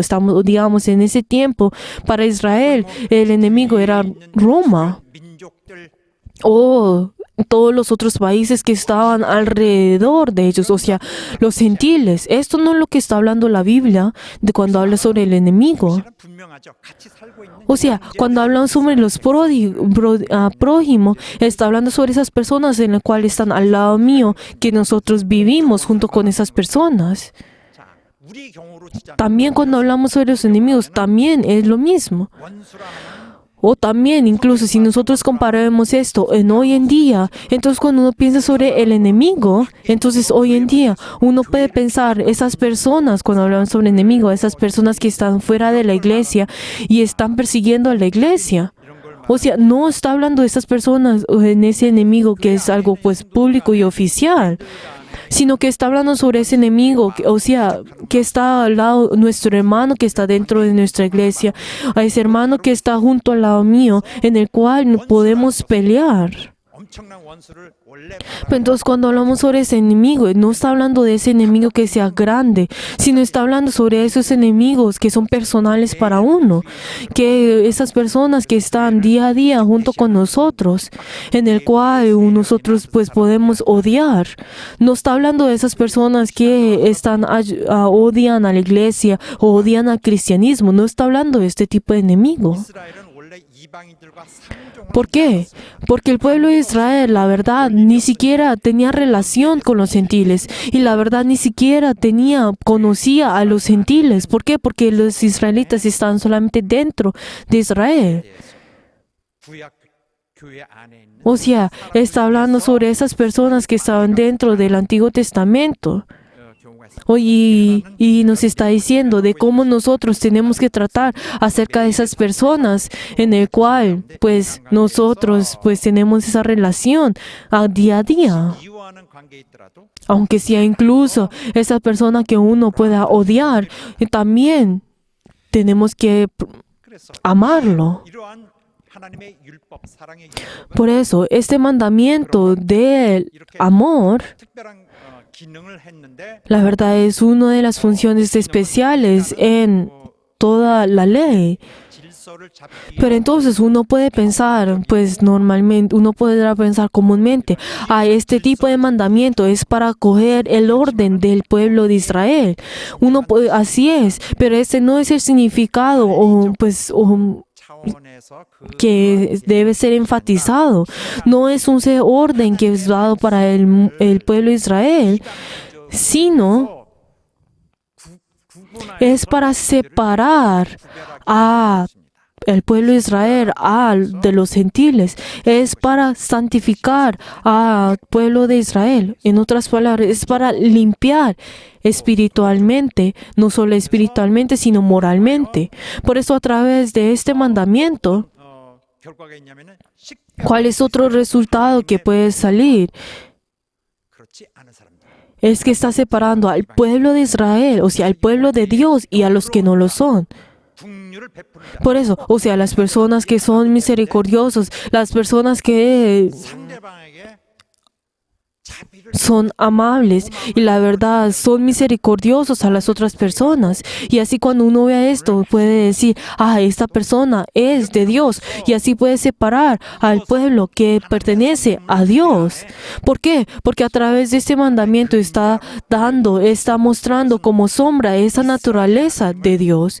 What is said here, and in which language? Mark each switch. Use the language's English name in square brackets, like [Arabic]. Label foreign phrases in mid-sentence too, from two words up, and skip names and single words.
[Spanish] Estamos, digamos, en ese tiempo para Israel el enemigo era Roma [Korean] 민족들 [Spanish] o todos los otros países que estaban alrededor de ellos, o sea, los gentiles. Esto no es lo que está hablando la Biblia de cuando habla sobre el enemigo. [Korean] 사실은 분명하죠. 같이 살고 있는 [Spanish] O sea, cuando hablamos sobre los prójimos, está hablando sobre esas personas en las cuales están al lado mío, que nosotros vivimos junto con esas personas. [Korean] 자, 우리 경우로 진짜 [Spanish] También cuando hablamos sobre los enemigos, también es lo mismo. [Korean] 원수라는 [Spanish] O también, incluso si nosotros comparamos esto en hoy en día, entonces cuando uno piensa sobre el enemigo, entonces hoy en día uno puede pensar esas personas, cuando hablamos sobre enemigo, esas personas que están fuera de la iglesia y están persiguiendo a la iglesia. [Korean] 이런 걸 [Spanish] O sea, no está hablando de esas personas en ese enemigo que es algo pues público y oficial, sino que está hablando sobre ese enemigo, o sea, que está al lado, nuestro hermano que está dentro de nuestra iglesia, a ese hermano que está junto al lado mío, en el cual no podemos pelear. [Korean] 엄청난 원수를 원래 [Spanish] Pero entonces cuando hablamos sobre ese enemigo, no está hablando de ese enemigo que sea grande, sino está hablando sobre esos enemigos que son personales para uno, que esas personas que están día a día junto con nosotros, en el cual nosotros pues podemos odiar. No está hablando de esas personas que odian a la iglesia o odian al cristianismo, no está hablando de este tipo de enemigo. [Korean] 이스라엘은 원래 이방인들과 상종을 [Spanish] ¿Por qué? Porque el pueblo de Israel, la verdad, ni siquiera tenía relación con los gentiles y la verdad ni siquiera conocía a los gentiles. ¿Por qué? Porque los israelitas estaban solamente dentro de Israel. [Korean] 구약 교회 안에 있는 [Spanish] O sea, está hablando sobre esas personas que estaban dentro del Antiguo Testamento. [Korean] 경우가 있습니다. [Spanish] Y nos está diciendo de cómo nosotros tenemos que tratar acerca de esas personas en el cual pues nosotros pues tenemos esa relación día a día. [Korean] 이유하는 관계에 있더라도 [Spanish] Aunque sea incluso esa persona que uno pueda odiar, también tenemos que [Korean] 그래서 [Spanish] amarlo. [Korean] 이러한 하나님의 율법 사랑의 율법은 [Spanish] Por eso, este mandamiento del amor, [Korean] 특별한 기능을 했는데 [Spanish] la verdad es una de las funciones especiales en toda la ley. [Korean] 질서를 잡기 [Spanish] Pero entonces uno puede pensar, pues normalmente, uno podrá pensar comúnmente, este tipo de mandamiento es para coger el orden del pueblo de Israel. Así es, pero ese no es el significado o [Korean] 차원에서 그 [Spanish] que debe ser enfatizado. No es un orden que es dado para el pueblo de Israel, sino es para separar a el pueblo de Israel de los gentiles, es para santificar al pueblo de Israel. En otras palabras, es para limpiar espiritualmente, no solo espiritualmente, sino moralmente. Por eso, a través de este mandamiento, [Korean] 결과가 있냐면은 [Spanish] ¿cuál es otro resultado que puede salir? [Korean] 그렇지 않은 사람들. [Spanish] Es que está separando al pueblo de Israel, o sea, al pueblo de Dios y a los que no lo son. [Korean] 국류를 베푸는 자. [Spanish] Por eso, o sea, las personas que son misericordiosos, las personas que [Korean] 상대방에게 자비를 [Spanish] son amables y la verdad son misericordiosos a las otras personas. Y así cuando uno vea esto puede decir, esta persona es de Dios. Y así puede separar al pueblo que pertenece a Dios. ¿Por qué? Porque a través de este mandamiento está mostrando como sombra esa naturaleza de Dios.